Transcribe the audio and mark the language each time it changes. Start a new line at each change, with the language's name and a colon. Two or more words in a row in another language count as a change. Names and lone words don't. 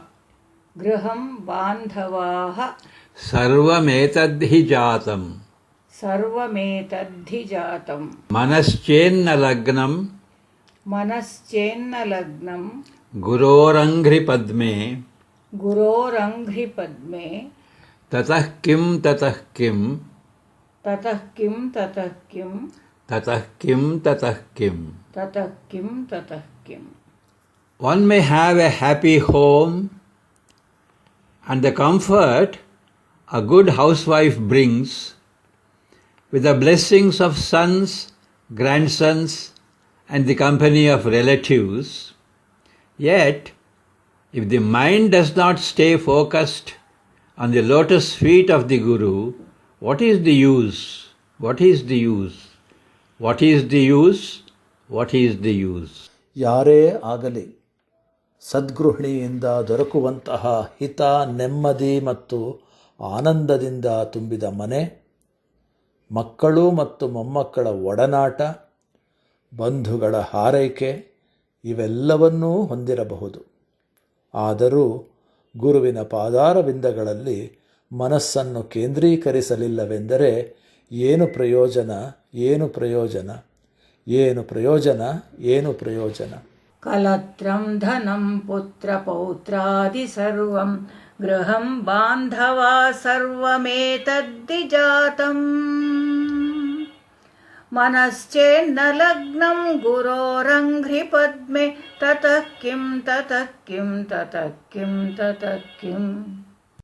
Sanskrit: ಸರ್ವಮೇತದ್ಧಿ ಜಾತಂ ಮನಶ್ಚೇನ್ನ ಲಗ್ನಂ ಗುರೋರಂಘ್ರಿ ಪದ್ಮೆ ತತಃ ಕಿಂ ತತಃ ಕಿಂ ತತಃ ಕಿಂ ತತಃ ಕಿಂ.
English: One may have a happy home and the comfort a good housewife brings with the blessings of sons, grandsons and the company of relatives. Yet, if the mind does not stay focused on the lotus feet of the Guru, what is the use? What is the use? What is the use? What is the use?
Kannada: ಯಾರೇ ಆಗಲಿ ಸದ್ಗೃಹಿಣಿಯಿಂದ ದೊರಕುವಂತಹ ಹಿತ, ನೆಮ್ಮದಿ ಮತ್ತು ಆನಂದದಿಂದ ತುಂಬಿದ ಮನೆ, ಮಕ್ಕಳು ಮತ್ತು ಮೊಮ್ಮಕ್ಕಳ ಒಡನಾಟ, ಬಂಧುಗಳ ಹಾರೈಕೆ ಇವೆಲ್ಲವನ್ನೂ ಹೊಂದಿರಬಹುದು. ಆದರೂ ಗುರುವಿನ ಪಾದಾರವಿಂದಗಳಲ್ಲಿ ಮನಸ್ಸನ್ನು ಕೇಂದ್ರೀಕರಿಸಲಿಲ್ಲವೆಂದರೆ ಏನು ಪ್ರಯೋಜನ, ಏನು ಪ್ರಯೋಜನ, ಏನು ಪ್ರಯೋಜನ, ಏನು ಪ್ರಯೋಜನ.
Sanskrit: ಕಲತ್ರಂ ಧನಂ ಪುತ್ರ ಪೌತ್ರಾದಿ ಸರ್ವಂ ಗೃಹಂ ಬಾಂಧವಾ ಸರ್ವಮೇತದ್ಧಿ ಜಾತಂ ಮನಶ್ಚೇನ್ನ ಲಗ್ನಂ ಗುರೋರಂಘ್ರಿ ಪದ್ಮೆ ತತಃ ಕಿಂ ತತಃ ಕಿಂ ತತಃ ಕಿಂ ತತಃ ಕಿಂ.